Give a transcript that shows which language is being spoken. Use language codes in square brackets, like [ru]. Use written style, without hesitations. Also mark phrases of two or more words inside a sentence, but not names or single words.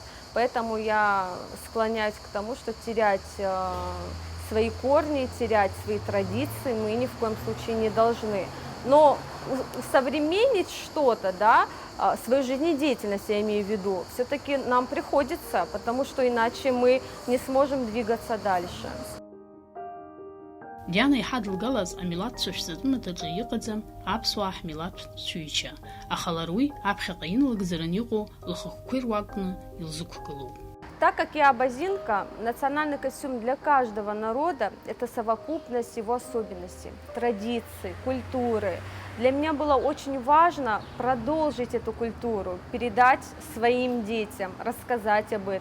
[ru] Поэтому я склоняюсь к тому, что терять свои корни, терять свои традиции мы ни в коем случае не должны. Но усовременить что-то, да, свою жизнедеятельность, я имею в виду, все-таки нам приходится, потому что иначе мы не сможем двигаться дальше. [ab] Диана иҳадылгалаз амилаҭ цәышәзатәымаҭаҿы иҟаӡам аԥсуаа ҳмилаҭтә цәыҩча, аха лара уи аԥхьаҟа инлагӡараны иҟоу лхықәқәа ируакны илзықәгылоуп. [ru] Так как я абазинка, национальный костюм для каждого народа – это совокупность его особенностей, традиций, культуры. Для меня было очень важно продолжить эту культуру, передать своим детям, рассказать об этом.